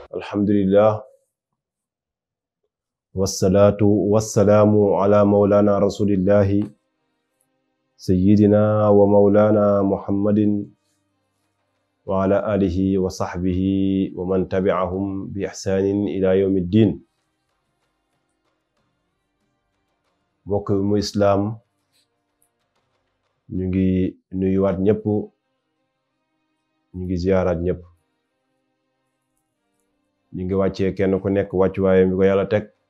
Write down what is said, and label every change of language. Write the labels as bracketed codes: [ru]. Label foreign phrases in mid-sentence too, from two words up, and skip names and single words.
[ar] الحمد لله والصلاة والسلام على مولانا رسول الله سيدنا ومولانا محمد وعلى آله وصحبه ومن تبعهم بإحسان إلى يوم الدين. [wo] Mbokk mu islaam ñu ngi nuyuwaat ñëpp, ñu ngi ziyaaraat ñëpp, ñu ngi wàccee kenn ku nekk wàccuwaayam bi ko yàlla teg.